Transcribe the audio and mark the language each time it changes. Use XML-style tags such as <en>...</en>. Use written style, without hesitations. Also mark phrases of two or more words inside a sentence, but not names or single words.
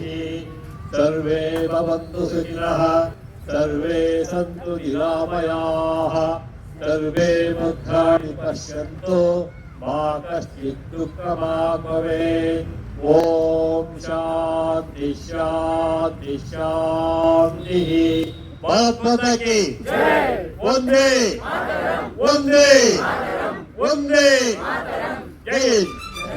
<sa>ಸರ್ವೇ ಭವಂತು ಸುಖಿನಃ, ಸರ್ವೇ ಸಂತು ನಿರಾಮಯಾಃ, ಸರ್ವೇ ಭದ್ರಾಣಿ ಪಶ್ಯಂತು, ಮಾ ಕಶ್ಚಿತ್ ದುಃಖಭಾಗ್ ಭವೇತ್. ಓಂ ಶಾಂತಿ ಶಾಂತಿ ಶಾಂತಿ.</sa> <hi>भारत माता की ओंदे ओंदे ओंदे जय हिंद.</hi>